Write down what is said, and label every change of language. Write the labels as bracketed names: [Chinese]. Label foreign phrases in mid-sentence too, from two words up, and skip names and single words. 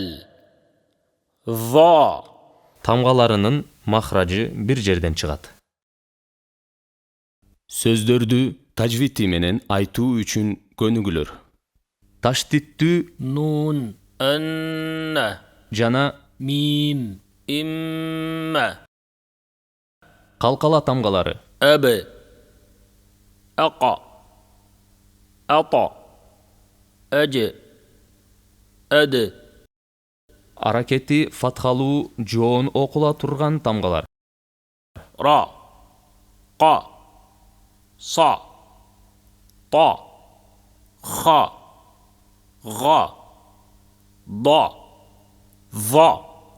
[Arabic] ظа. [Kyrgyz] Тамгаларынын махражы бир жерден чыгат. Сөздөрдү тажвити менен айтуу үчүн көнүгүлөр. Таштиттүү нун. Анна. жана мим. имма. калкала тамгалары. [Arabic] أب. أقى. أطى. أج. أد. [Kyrgyz] Аракети фатхалуу жоон окула турган тамгалар. [Arabic] را. قا. صا. طا. خا. غا. ضا. ظا.